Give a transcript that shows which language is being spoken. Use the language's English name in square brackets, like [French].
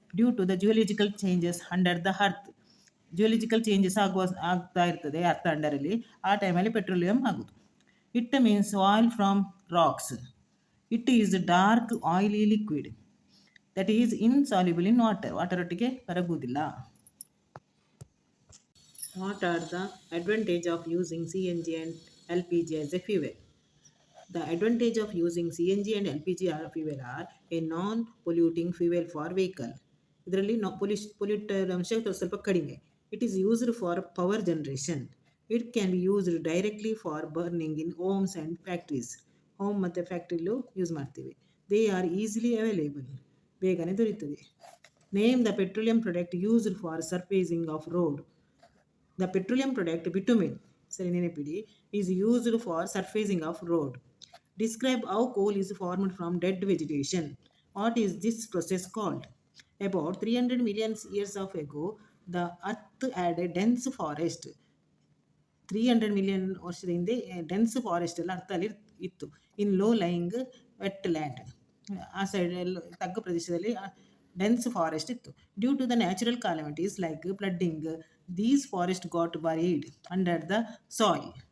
[English] due to the [Kannada] geological changes under the earth. Geological changes ಆಗ್ತಾ ಇರ್ತದೆ earth ಅಂಡರಲ್ಲಿ. ಆ ಟೈಮಲ್ಲಿ ಪೆಟ್ರೋಲಿಯಂ ಆಗೋದು. [English] It means oil from rocks. It is dark oily liquid that is insoluble in water [Kannada] ಒಟ್ಟಿಗೆ ಕರಗುವುದಿಲ್ಲ. [English] What are the advantages of using CNG and LPG as a fuel? The advantage of using CNG and LPG fuel are a non-polluting fuel for vehicle. [Kannada] ಇದರಲ್ಲಿ ಪೊಲ್ಯೂಟರ್ ಅಂಶ ಸ್ವಲ್ಪ ಕಡಿಮೆ. [English] It is used for power generation. It can be used directly for burning in homes and factories. [Kannada] Home ಮತ್ತು ಫ್ಯಾಕ್ಟ್ರಿಲೂ use ಮಾಡ್ತೀವಿ. [English] They are easily available. [Kannada] ಬೇಗನೆ ದೊರೆಯುತ್ತದೆ. [English] Name the petroleum product used for surfacing of road. The petroleum product bitumen, [Kannada] ಸರಿ ನೆನಪಿಡಿ, [English] is used for surfacing of road. Describe how coal is formed from dead vegetation. What is this process called? About 300 million years ago, the earth had a dense forest. [Kannada] 300 million ವರ್ಷದ ಹಿಂದೆ dense forest ಎಲ್ಲ ಅರ್ಥದಲ್ಲಿ ಇತ್ತು. [English] in low lying wet land, [Kannada] ಆ side ತಗ್ಗು ಪ್ರದೇಶದಲ್ಲಿ dense forest ಇತ್ತು. [English] Due to the natural calamities like flooding, these forest got buried under the soil.